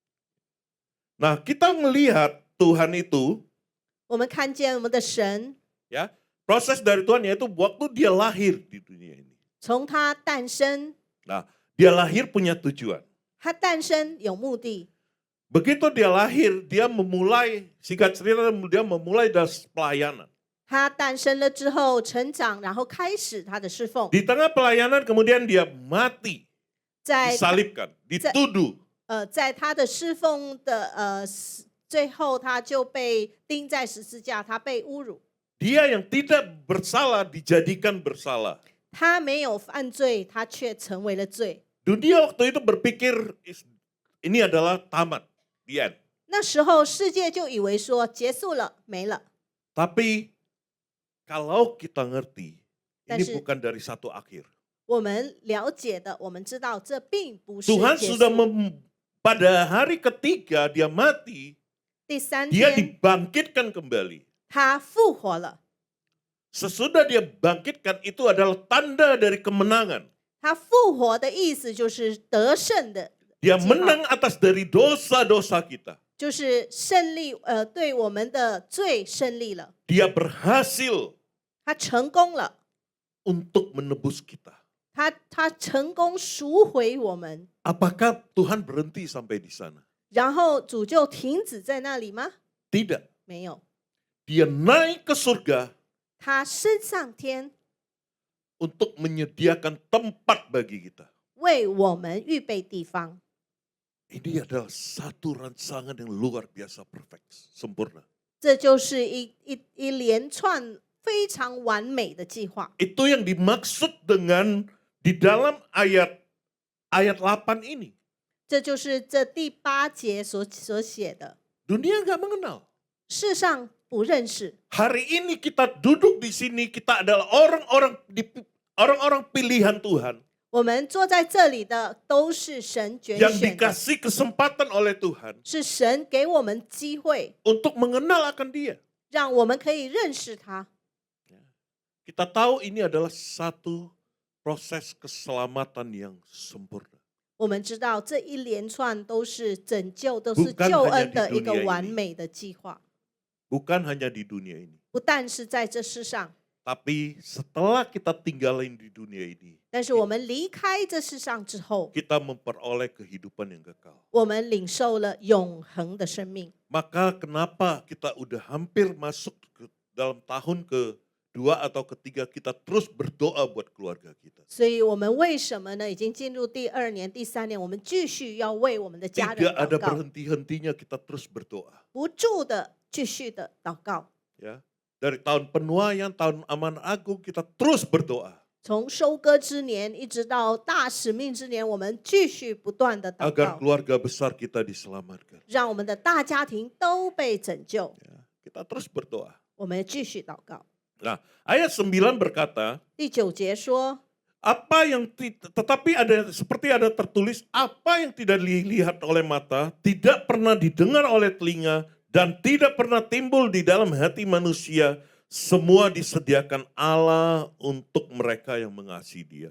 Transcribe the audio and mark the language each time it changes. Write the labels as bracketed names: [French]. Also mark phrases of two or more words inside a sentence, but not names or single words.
[Indonesian] Nah, kita melihat Tuhan itu, [Chinese] 我们看见我们的神 [Indonesian] ya, proses dari Tuhan yaitu waktu dia lahir di dunia ini. [Chinese] 从他诞生， [Indonesian] Nah, dia lahir punya tujuan. [Chinese] 他诞生有目的。 [Indonesian] Begitu dia lahir, dia memulai, singkat cerita, dia memulai dari pelayanan. [Chinese] 他诞生了之后成长，然后开始他的侍奉。 [Indonesian] Di tengah pelayanan kemudian dia mati, [Chinese] 在 [Indonesian] disalibkan, dituduh. [Chinese] 在他的侍奉的最后，他就被钉在十字架，他被侮辱。 [Indonesian] Dia yang tidak bersalah dijadikan bersalah. [Chinese] 他没有犯罪，他却成为了罪。 [Indonesian] Dunia waktu itu berpikir ini adalah tamat, [English] the end. [Chinese] 那时候世界就以为说结束了，没了。 [Indonesian] Tapi kalau kita ngerti, ini [Chinese] 但是 [Indonesian] bukan dari satu akhir. [Chinese] 我们了解的，我们知道这并不是 [Indonesian] Tuhan [Chinese] 结 [Indonesian] sudah [Chinese] 束。 [Indonesian] pada hari ketiga dia mati, [Chinese] 第三 [Indonesian] dia [Chinese] 天， [Indonesian] dibangkitkan kembali. [Chinese] 他复活了。 [Indonesian] Sesudah dia bangkitkan itu adalah tanda dari kemenangan. [Chinese] 他复活的意思就是得胜的， [Indonesian] Dia menang atas dari dosa-dosa kita. [Chinese] 就是胜利。对我们的罪胜利了， [Indonesian] Dia berhasil [Chinese] 他成功了， [Indonesian] untuk menebus kita. [Chinese] 他成功赎回我们。 [Indonesian] Apakah Tuhan berhenti sampai di sana? [Chinese] 然后主就停止在那里吗？ [Indonesian] Tidak. [Chinese] 没有， [Indonesian] Dia naik ke surga [Chinese] 他升上天， [Indonesian] untuk menyediakan tempat bagi kita. [Chinese] 为我们预备地方。 [Indonesian] Ini adalah satu rancangan yang luar biasa perfect, sempurna. [Chinese] 这就是一连串非常完美的计划。 [Indonesian] Itu yang dimaksud dengan di dalam ayat 8 ini. [Chinese] 这就是这第8节所写的。 [Indonesian] Dunia nggak mengenal. [Chinese] 世上不认识， [Indonesian] Hari ini kita duduk di sini, kita adalah orang-orang pilihan Tuhan [Chinese] 我们坐在这里的都是神拣 [Indonesian] yang [Chinese] 选的， [Indonesian] dikasih kesempatan oleh Tuhan [Chinese] 是神给我们机会， [Indonesian] untuk mengenal akan Dia. [Chinese] 让我们可以认识他。 [Indonesian] Kita tahu ini adalah satu proses keselamatan yang sempurna. [Chinese] 我们知道这一连串都是拯救，都是 [Indonesian] Bukan [Chinese] 救 [Indonesian] hanya [Chinese] 恩 [Indonesian] di [Chinese] 的一个 [Indonesian] dunia [Chinese] 完 [Indonesian] ini. [Chinese] 美的计划， [Indonesian] Bukan hanya di dunia ini. [Chinese] 不但是在这世上， [Indonesian] Tapi setelah kita tinggalin di dunia ini, [Chinese] 但是我们离开这世上之后， [Indonesian] kita memperoleh kehidupan yang kekal. [Chinese] 我们领受了永恒的生命。 [Indonesian] Maka kenapa kita udah hampir masuk ke dalam tahun kedua atau ketiga, kita terus berdoa buat keluarga kita. [Chinese] 所以我们为什么呢？已经进入第2年、第3年，我们继续要为我们的家人 [Indonesian] Tidak ada [Chinese] 祷告， [Indonesian] berhenti-hentinya kita terus berdoa. [Chinese] 不住的继续的祷告。 [Indonesian] Ya, dari tahun penuaian, tahun aman agung kita terus berdoa [Chinese] 从收割之年一直到大使命之年，我们继续不断的祷 [Indonesian] agar [Chinese] 告， [Indonesian] keluarga besar kita diselamatkan. [Chinese] 让我们的大家庭都被拯救。 [Indonesian] Ya, kita terus berdoa. [Chinese] 我们继续祷告。 [Indonesian] Nah, ayat 9 berkata, [Chinese] 第9节说， [Indonesian] tetapi seperti ada tertulis, apa yang tidak dilihat oleh mata, tidak pernah didengar oleh telinga, dan tidak pernah timbul di dalam hati manusia, semua disediakan Allah untuk mereka yang mengasihi Dia.